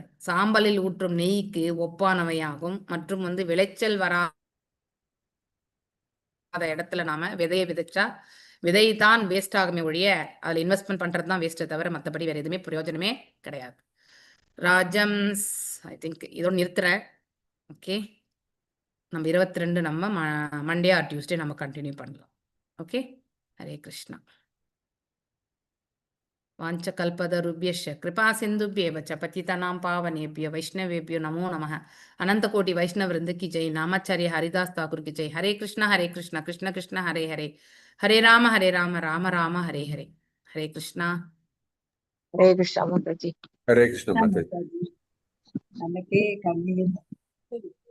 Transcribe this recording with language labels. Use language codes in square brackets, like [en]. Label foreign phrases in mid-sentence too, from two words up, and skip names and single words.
[ta] சாம்பலில் ஊற்றும் நெய்க்கு ஒப்பானவையாகும். மற்றும் வந்து விளைச்சல் வராத இடத்துல நாம விதையை விதைச்சா விதை தான் வேஸ்ட் ஆகுமே ஒழிய அதில் இன்வெஸ்ட்மெண்ட் பண்றது தான் வேஸ்ட்டை தவிர மற்றபடி வேற எதுவுமே பிரயோஜனமே கிடையாது. ராஜம்ஸ் [en] I think [ta] இதோட நிறுத்துறேன். ஓகே, நம்ம 22 நம்ம [en] Monday or Tuesday [ta] நம்ம கண்டினியூ பண்ணலாம். ஓகே, ஹரே கிருஷ்ணா. [sa] वाञ्छकल्पतरुभ्यश्च कृपासिन्धुभ्येव च पतितानां पावनेभ्यो वैष्णवेभ्यो नमो नमः. [hi] अनंतकोटि वैष्णव वृंद की जय. नामाचार्य हरिदास ठाकुर की जय. [sa] हरे कृष्ण कृष्ण कृष्ण हरे हरे, हरे राम राम राम हरे हरे. [hi] हरे कृष्णा. हरे कृष्णा माताजी. हरे कृष्ण माता जी. [ta] நமக்கே கண்ணீர்